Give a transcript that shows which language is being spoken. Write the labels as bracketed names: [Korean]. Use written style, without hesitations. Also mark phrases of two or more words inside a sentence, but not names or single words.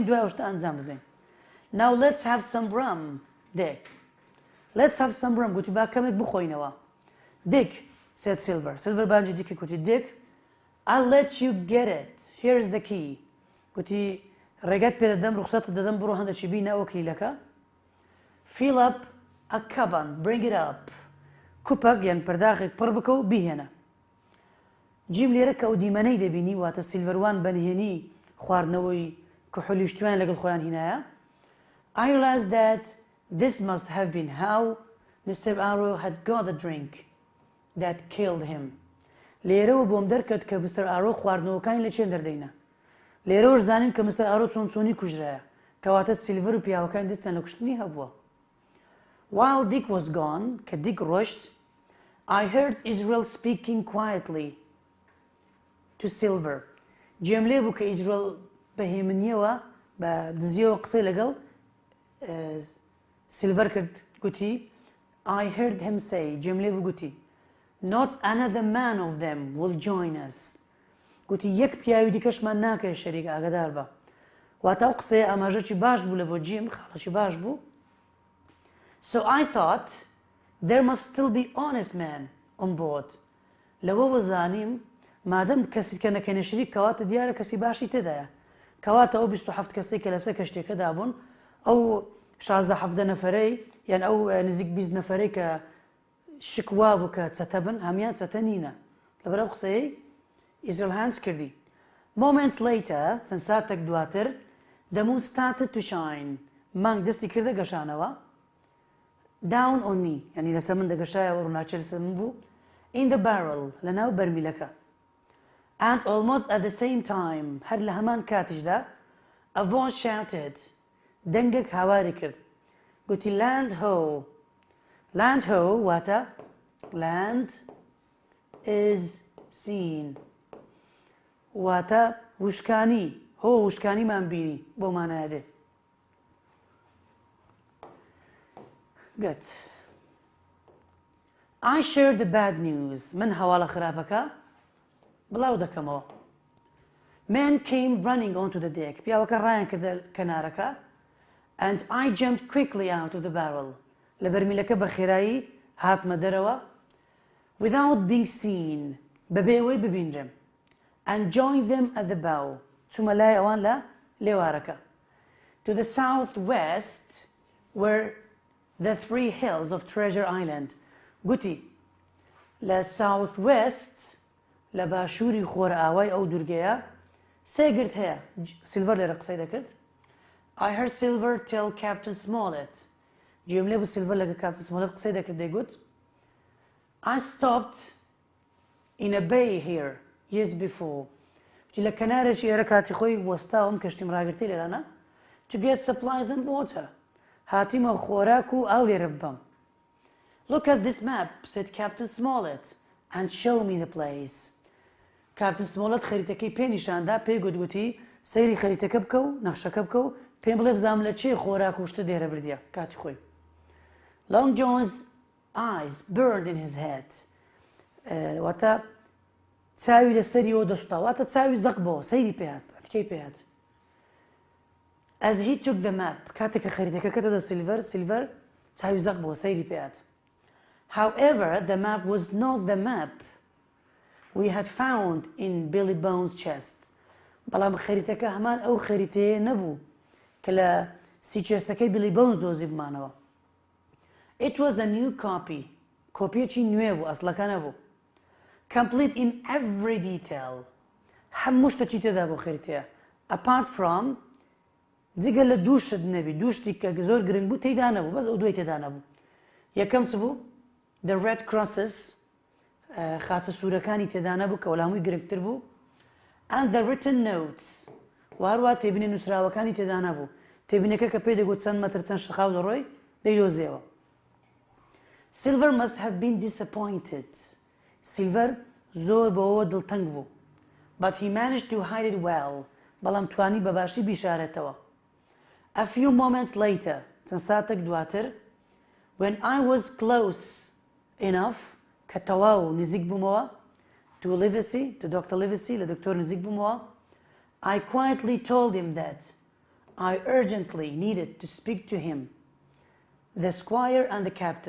[Central Kurdish] دوای ئەوشتە ئەنجام دەدەین [English] now let's have some rum Dick let's have some rum [Central Kurdish] گوتی با کەمێک بخۆینەوە [English] Dick said [Central Kurdish] Silver بانجی دیکە گوتی [English] Dick I'll let you get it here's the key [Central Kurdish] گوتی ڕێگەت پێ دەدەم ڕوخسەتت دەدەم بڕۆ هەندێکی بینە ئەوە کلیلەکە [English] fill up a cuban bring it up [Central Kurdish] کوپەک یان پەرداخێک پڕ بکە و بیهێنە جیم لێرە کە ئەو دیمەنەی دەبینی واتە سیلڤەروان بەنهێنی خواردنەوەی کحولیشتوان لەگەڵ خۆیان هینایە [English] I realized that this must have been how Mr. Arrow had got the drink that killed him [Central Kurdish] لێرەوە بۆم دەرکەوت کە مستەر ئارۆ خواردنەوەکانی لە چێن دەردەینە لێرەوەش زانیم کە مستەر ئارۆ چۆنی کوژرایە کەواتە سیلڤەر و پیاوەکانی دەستیان لە کوشتنی هەبووە [English] while Dick was gone [Central Kurdish] کە دیک ڕۆشت [English] I heard Israel speaking quietly to Silver [Central Kurdish] جێم لێ بوو کە ئیزرائیل بەهێمنیەوە بە دزیەوە قسەی لەگەڵ سیلڤەر کرد گوتی [English] I heard him say [Central Kurdish] جێم لێ بوو گوتی [English] not another man of them will join us [Central Kurdish] گوتی یەک پیاوی دیکەشمان ناکەی شەریک ئاگادار بە واتە ئەو قسەیە ئاماژەکی باش بوو لە بۆ جیم خاڵەکی باش بوو [English] so I thought there must still be honest men on board [Central Kurdish] لەوە زانیم مادەم کەسی کە نەکەینە شەریک کەواتە دیارە کەسی باشی تێدایە کەواتە ئەو 27 کەسێک کە لەسەر کەشتێکەدا بوون ئەو 16 نەفەرەی یان ئەو نزیک 20 نەفەرەی کە شکوا بوو کە چەتە بن هەمیان چەتە نینە لەبەر ئەو قسەی ئیزرائیل هانس کردی [English] moments later [Central Kurdish] چەند ساتێک دواتر [English] the moon started to shine [Central Kurdish] مانگ دەستی کردە گەشانەوە [English] down on me [Central Kurdish] یعنی لەسەر من دەگەشایەوە ڕووناچێ لەسەر من بوو [English] in the barrel [Central Kurdish] لەناو بەرمیلەکە [English] and almost at the same time [Central Kurdish] هەر لە هەمان کاتیشدا [English] A voice shouted. [Central Kurdish] دەنگێک هاواری کرد. گوتی [English] land ho. Land ho واتە land is seen. [Central Kurdish] واتە وشکانی. هۆ وشکانیمان بینی بۆ مانایە دێ. [English] Good. I shared the bad news. [Central Kurdish] من هەواڵە خراپەکە بڵاو دەکەمەوە. [English] Men came running onto the deck. [Central Kurdish] پیاوەکە ڕایان کردە کەنارەکە. [English] And I jumped quickly out of the barrel. [Central Kurdish] لە بەرمیلەکە بە خێرایی هاتمە دەرەوە. [English] Without being seen. [Central Kurdish] بەبێەوەی ببینرم. [English] And joined them at the bow. [Central Kurdish] چوومە لای ئەوان لە لێوارەکە. [English] To the southwest were the 3 hills of Treasure Island. [Central Kurdish] گوتی لە southwest لە باشووری خۆرە ئاوای ئەو دوورگەیە سێگرت هەیە. سیلڤەر لێرە قسەی دەکرد. [English] I heard Silver tell Captain Smollett. [Central Kurdish] گوێم لێ بوو سیلڤەر لەگە کاپتن سمۆلەت قسەی دەکرد دەیگوت [English] I stopped in a bay here years before. [Central Kurdish] لە کەنارێکی ئێرە کاتی خۆی وەستاوم کەشتیم ڕاگرتی لێرانە [English] to get supplies and water. [Central Kurdish] هاتیمە خۆراک و ئاو لێرە ببەم. [English] Look at this map, said Captain Smollett, and show me the place. [Central Kurdish] Captain Smollett خەریتەکەی پێ نیشاندا پێی گوتگوتی سەیری خەریتەکە بکە و نەخشەکە بکە و پێم بڵێ بزانم لە چێ خۆراک و شتە دێرە بردیە کاتی خۆی. [English] Long John's eyes burned in his head. [Central Kurdish] واتە چاوی لەسەریەوە دەسووتا واتە چاوی زەق بەوە سەیری پێهات ئەتکەی پێهات. [English] As he took the map [Central Kurdish] کاتێک کە خەریتەکە کەتە دە سیلڤەر چاوی زەق بەوە سەیری پێهات. [English] However, the map was not the map we had found in Billy Bones' chest. [Central Kurdish] بەڵام خەریتەکە هەمان ئەو خەریتەیە نەبوو کە لە سیچێستەکەی Billy Bones دۆزی بمانەوە. [English] It was a new copy. [Central Kurdish] کۆپیەکی نوێ بوو ئەسڵەکە نەبوو. [English] Complete in every detail. [Central Kurdish] هەموو شتێکی تێدا بۆ خەریتەیە. [English] Apart from [Central Kurdish] جگە لە دوو شت نەبی دوو شتی کە زۆر گرنگ بوو تێیدا نەبوو بەس ئەو دوای تێدا نەبوو. یەکەم چ بوو؟ [English] The Red Crosses [Central Kurdish] خاتە سوورەکانی تێدا نەبوو کە وەڵامووی گرنگتر بوو. [English] And the written notes. [Central Kurdish] وهروە تێبینە نووسراوەکانی تێدا نەبوو. تێبینەکە کە پێی دەگوت چەند مەتر چەند شەقاو لە ڕۆی دەیدۆزیەوە. [English] Silver must have been disappointed. [Central Kurdish] Silver زۆر بەوە دڵتەنگ بوو. [English] But he managed to hide it well. [Central Kurdish] بەڵام توانی بەباشی بیشارێتەوە. [English] A few moments later, [Central Kurdish] چەند ساتێک دواتر, [English] when I was close enough, [Central Kurdish] کە تەواو نزیک بوومەوە, [English] to Livesey, to Dr. Livesey, [Central Kurdish] لە دکتۆر نزیک بوومەوە, [English] I quietly told him that I urgently needed to speak to him, the squire and the captain.